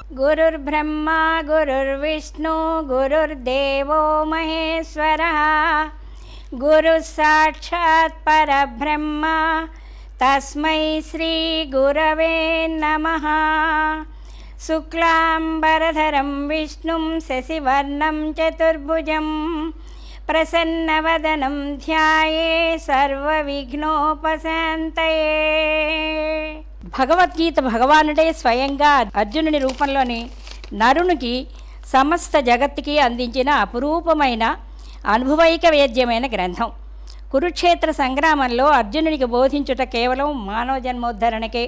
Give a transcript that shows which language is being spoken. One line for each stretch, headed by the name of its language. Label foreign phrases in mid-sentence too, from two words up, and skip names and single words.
Sanskrit: गुरुर्ब्रह्मा गुरुर्विष्णु गुरुर्देवो महेश्वरः गुरुः साक्षात् परब्रह्म तस्मै श्री गुरवे नमः। शुक्लांबरधरं विष्णुं शशिवर्णं चतुर्भुजं प्रसन्नवदनं ध्याये सर्वविघ्नोपशान्तये।
Telugu: భగవద్గీత భగవానుడే స్వయంగా అర్జునుని రూపంలోని నరునికి సమస్త జగత్తుకి అందించిన అపురూపమైన అనుభవైక వేద్యమైన గ్రంథం. కురుక్షేత్ర సంగ్రామంలో అర్జునునికి బోధించుట కేవలం మానవ జన్మోద్ధరణకే.